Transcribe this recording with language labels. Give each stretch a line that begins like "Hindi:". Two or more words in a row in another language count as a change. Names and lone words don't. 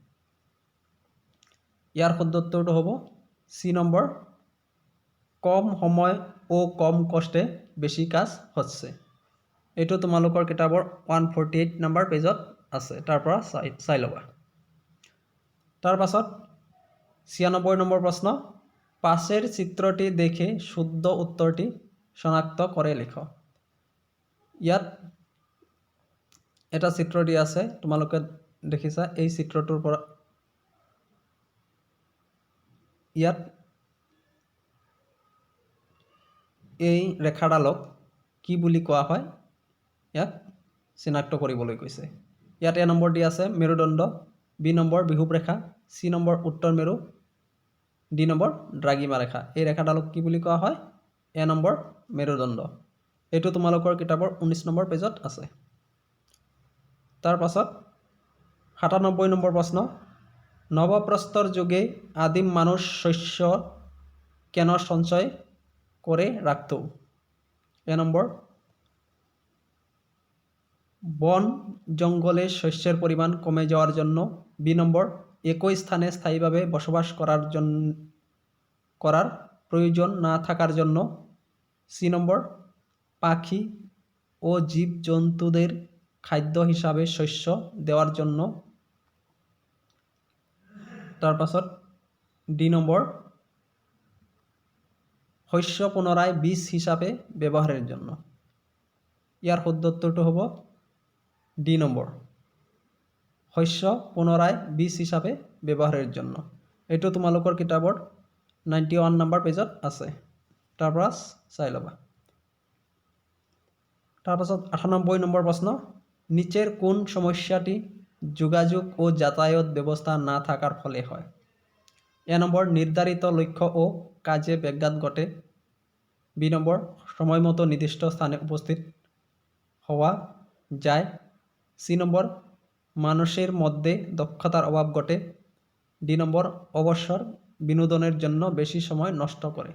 Assamese: ইয়াৰ শুদ্ধ উত্তৰটো হ'ব সি নম্বৰ
Bangla: কম সময় ও কম কষ্টে বেছি কাজ হচ্ছে।
Assamese: এইটো তোমালোকৰ কিতাপৰ 148 নম্বৰ পেজত আছে, তাৰ পৰা চাই ল'বা। তাৰ পাছত 96 নম্বৰ প্ৰশ্ন,
Bangla: পাশের চিত্রটি দেখে শুদ্ধ উত্তরটি শনাক্ত করে লিখো।
Assamese: ইয়াত এটা চিত্ৰ দিয়া আছে, তোমালোকে দেখিছা। এই চিত্ৰটোৰ পৰা ইয়াত এই ৰেখাডালক কি বুলি কোৱা হয় ইয়াক চিনাক্ত কৰিবলৈ কৈছে। ইয়াত এ নম্বৰ দিয়া আছে মেৰুদণ্ড, বি নম্বৰ বিহুব ৰেখা, সি নম্বৰ উত্তৰ মেৰু, ডি নম্বৰ দ্ৰাঘিমা ৰেখা। এই ৰেখাডালক কি বুলি কোৱা হয়? এ নম্বৰ মেৰুদণ্ড। এইটো তোমালোকৰ কিতাপৰ 19 নম্বৰ পেজত আছে। তাৰ পাছত 97 নম্বৰ প্ৰশ্ন,
Bangla: নবপ্রস্তর যুগে আদিম মানুষ শস্য কেন সঞ্চয় করে রাখত? এ নম্বর বন জঙ্গলে শস্যের পরিমাণ কমে যাওয়ার জন্য, বি নম্বর একই স্থানে স্থায়ীভাবে বসবাস করার প্রয়োজন না থাকার জন্য, সি নম্বর পাখি ও জীবজন্তুদের খাদ্য হিসাবে শস্য দেওয়ার জন্য, তার পাছত ডি নম্বর শস্য পুনরায় বীজ হিসাবে ব্যবহারের জন্য।
Assamese: ইয়ার শুদ্ধ উত্তৰটো হ'ব ডি নম্বৰ
Bangla: শস্য পুনরায় বীজ হিসাবে ব্যবহারের জন্য।
Assamese: এইটো তোমালোকৰ কিতাপৰ 91 নম্বৰ পেজত আছে, তাৰ পৰা চাই ল'বা। তাৰ পাছত 98 নম্বৰ প্ৰশ্ন,
Bangla: নিচের কোন সমস্যাটি যোগাযোগ ও যাতায়াত ব্যবস্থা না থাকার ফলে হয়? এ নম্বর নির্ধারিত লক্ষ্য ও কাজে ব্যাঘাত ঘটে, বি নম্বর সময় মতো নির্দিষ্ট স্থানে উপস্থিত হওয়া যায়, সি নম্বর মানুষের মধ্যে দক্ষতার অভাব ঘটে, ডি নম্বর অবসর বিনোদনের জন্য বেশি সময় নষ্ট করে।